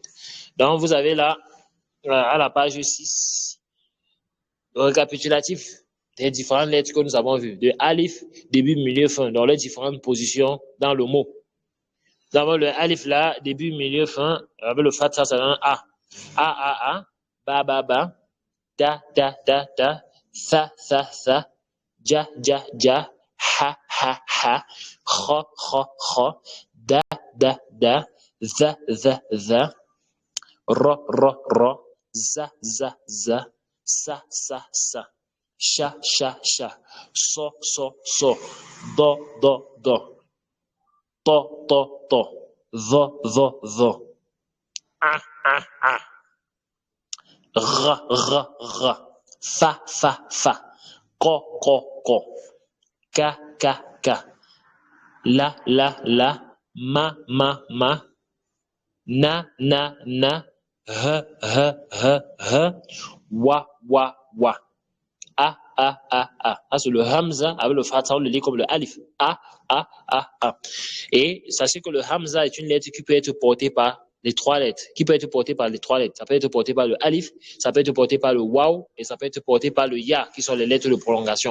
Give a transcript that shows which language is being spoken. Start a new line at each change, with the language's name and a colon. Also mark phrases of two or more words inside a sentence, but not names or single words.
French: Donc vous avez là à la page 6 le récapitulatif des différentes lettres que nous avons vues. De alif, début, milieu, fin. Dans les différentes positions dans le mot. Nous avons le alif là, début, milieu, fin. Avec le fatha, ça donne A. A, ba, ba, ba. Da, da, da, da. Sa, sa, sa. Ja, ja, ja. Ha, ha, ha. Kha, kha, kha. Da, da, da. Za, za, za. Ra, ra, ra. Za, za, za. Sa, sa, sa. Sha, sha, sha. So, so, so. Do, do, do. To, to, to. Vo, vo, vo. Ah, ah, ah. Ra, ra, ra. Fa, fa, fa. Ko, ko, ko. Ka, ka, ka. La, la, la. Ma, ma, ma. Na, na, na. He, he, he, he. Wa, wa, wa. A, a, a, a. Ah, c'est le hamza avec le fatha, on le lit comme le alif. A, a, a, a. Et sachez que le hamza est une lettre qui peut être portée par les trois lettres. Qui peut être portée par les trois lettres. Ça peut être porté par le alif, ça peut être porté par le waw et ça peut être porté par le ya, qui sont les lettres de prolongation.